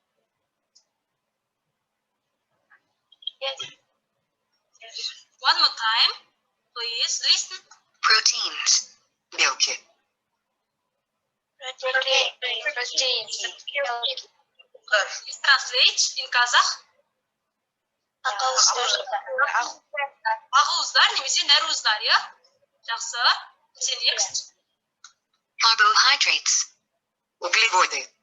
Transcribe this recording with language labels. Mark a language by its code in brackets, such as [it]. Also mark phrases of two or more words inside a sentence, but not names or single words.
[en] Yes. One more time. Please listen. Proteins. Белки. Proteins. Please translate in Kazakh. [kk] Ақуыздар немесе нәруыздар, я? Жақсы. [en] The next. Carbohydrates. Углеводы.